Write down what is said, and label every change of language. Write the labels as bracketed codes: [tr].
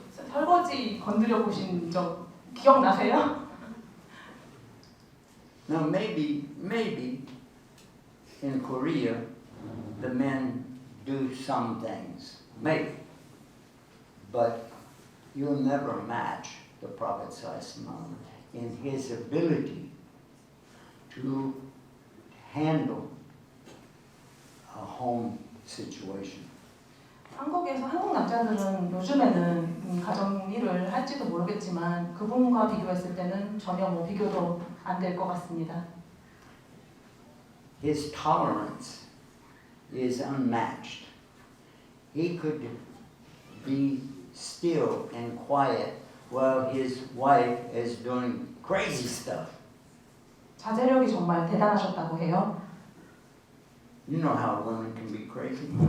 [ko] 설거지 건드려 보신 적 기억나세요? [en] Now maybe in Korea the men do some things, maybe, but you'll never match the Prophet ﷺ in his ability to handle a home situation. [ko] 한국 남자들은 요즘에는 가정 일을 할지도 모르겠지만 그분과 비교했을 때는 전혀 비교도 안 될 것 같습니다. [en] His tolerance is unmatched. He could be still and quiet while his wife is doing crazy stuff. [ko] 자제력이 정말 대단하셨다고 해요. [en] You know how women can be crazy.